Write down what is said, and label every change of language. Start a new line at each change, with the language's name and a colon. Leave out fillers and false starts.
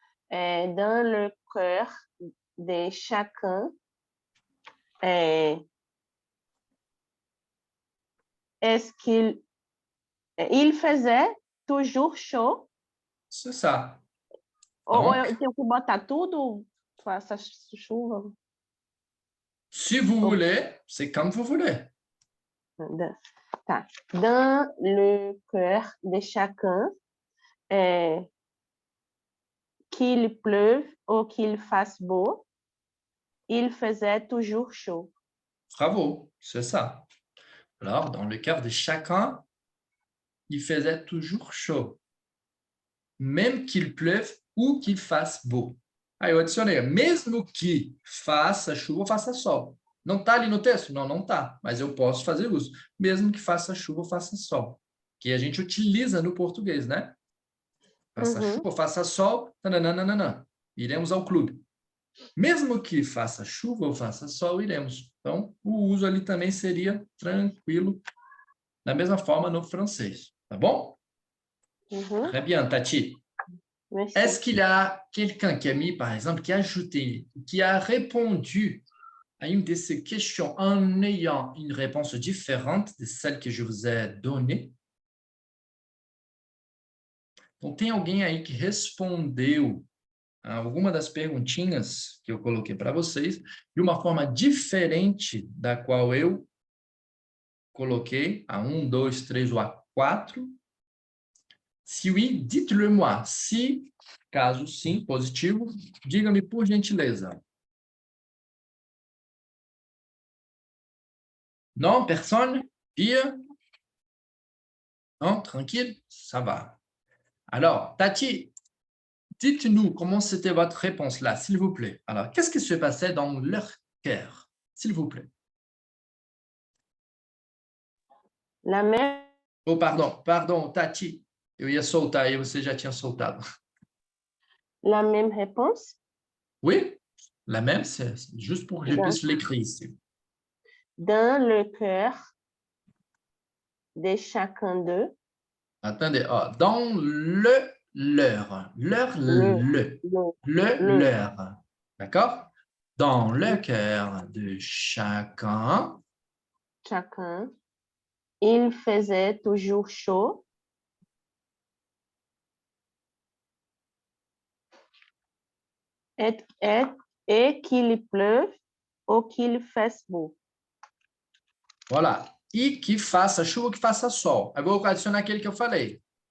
French: Dans le cœur de chacun, est-ce qu'il faisait toujours chaud? C'est ça.
Portuguese: Ou eu tenho que botar tudo? Faça chuva?
French: Si vous voulez, c'est comme vous voulez.
Portuguese: Tá.
French: Dans le cœur de chacun, qu'il pleuve ou qu'il fasse beau, il faisait toujours chaud. Bravo, c'est ça. Alors, dans le cœur de chacun, il faisait toujours chaud. Même qu'il pleuve ou qu'il fasse beau.
Portuguese: Aí eu adicionei, mesmo que faça chuva ou faça sol. Não está ali no texto? Não, não está. Mas eu posso fazer uso. Mesmo que faça chuva ou faça sol. Que a gente utiliza no português, né? Faça chuva ou faça sol, nananana. Iremos ao clube. Mesmo que faça chuva ou faça sol, iremos. Então, o uso ali também seria tranquilo, da mesma forma no francês. Tá bom?
French: Très bien,
Portuguese: Tati.
French: Merci. Est-ce qu'il y a quelqu'un qui a mis, par exemple, qui a ajouté, qui a répondu à une de ces questions en ayant une réponse différente de celle que je vous ai donnée?
Portuguese: Então, tem alguém aí que respondeu a alguma das perguntinhas que eu coloquei para vocês de uma forma diferente da qual eu coloquei, a 1, 2, 3 ou a 4?
French: Se oui, dites-le moi.
Portuguese: Se, caso sim, positivo, diga-me por gentileza.
French: Non, personne? Pire? Non, tranquille? Ça va. Alors, Tati, dites-nous comment c'était votre réponse là, s'il vous plaît. Alors, qu'est-ce qui se passait dans leur cœur, s'il vous plaît? La même. Oh, pardon, Tati.
Portuguese: Eu ia soltar e você já tinha soltado.
French: La même réponse? Oui, la même, c'est juste pour que je puisse l'écrire ici. Dans le cœur de chacun d'eux. Attendez, dans le leur. Leur, le. Leur. D'accord? Dans le cœur de chacun. Chacun. Il faisait toujours chaud. Et qu'il pleuve ou qu'il fasse beau. Voilà.
Portuguese: E que faça chuva ou que faça sol. Agora eu vou adicionar aquele que eu falei.